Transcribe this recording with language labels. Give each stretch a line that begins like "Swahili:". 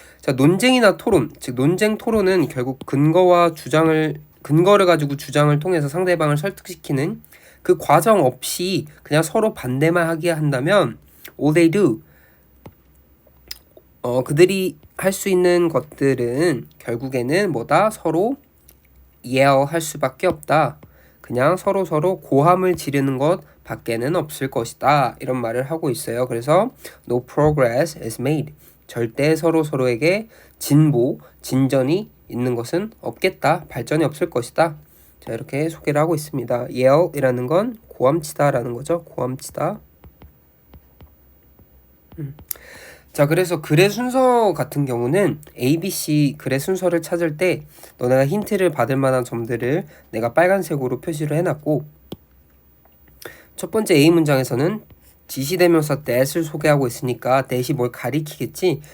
Korean: 자, 논쟁이나 토론, 즉 논쟁 토론은 결국 근거를 가지고 주장을 통해서 상대방을 설득시키는 그 과정 없이 그냥 서로 반대만 하게 한다면
English: all they do,
Korean: 그들이 할 수 있는 것들은 결국에는 뭐다? 서로 yell할 수밖에 없다. 그냥 서로 고함을 지르는 것 밖에는 없을 것이다. 이런 말을 하고 있어요.
English: 그래서 no progress is made.
Korean: 절대 서로에게 진전이 있는 것은 없겠다. 발전이 없을 것이다. 자, 이렇게 소개를 하고 있습니다. yell이라는 건 고함치다라는 거죠. 고함치다. 자, 그래서 글의 순서 같은 경우는 ABC 글의 순서를 찾을 때 너네가 힌트를 받을 만한 점들을 내가 빨간색으로 표시를 해놨고, 첫 번째 A 문장에서는 지시대명사 that을 소개하고 있으니까 that이 뭘 가리키겠지?